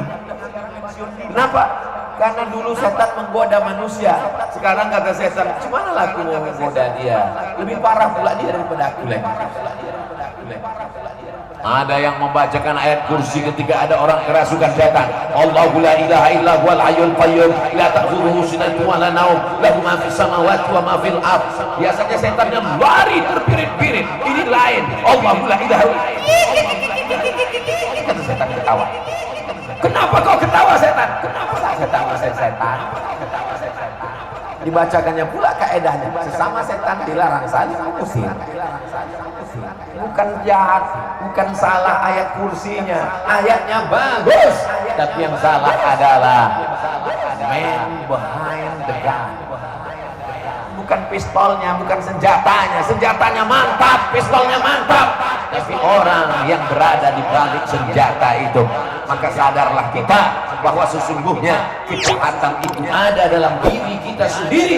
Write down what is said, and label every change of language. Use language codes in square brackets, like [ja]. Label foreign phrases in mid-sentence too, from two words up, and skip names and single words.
[id] Kenapa? Karena dulu setan menggoda manusia. Sekarang kata setan, gimana lah aku mau menggoda dia? Lebih parah pula dia daripada aku lagi. Ada yang membacakan ayat kursi ketika ada orang kerasukan setan. [ar] اللَّهُ لَا إِلَٰهَ إِلَّا هُوَ الْحَيُّ الْقَيُّومُ لَا تَأْخُذُهُ سِنَةٌ وَلَا نَوْمٌ لَهُ مَا فِي السَّمَاوَاتِ وَمَا فِي الْأَرْضِ. [id] Biasanya setannya lari terpirit-pirit. Ini lain. [ar] اللَّهُ لَا إِلَٰهَ إِلَّا [id] kata setan. ketawa. Kenapa kau ketawa setan? Kenapa saya ketawa setan? Dibacakannya pula kaedahnya, sesama setan dilarang saling mengusir. Bukan jahat, bukan salah ayat kursinya, ayatnya bagus, tapi yang salah adalah [en] man behind the gun. [id] Bukan pistolnya, bukan senjatanya. Senjatanya mantap, pistolnya mantap, tapi orang yang berada di balik senjata itu. Maka sadarlah kita bahwa sesungguhnya kejahatan itu ada dalam diri kita sendiri.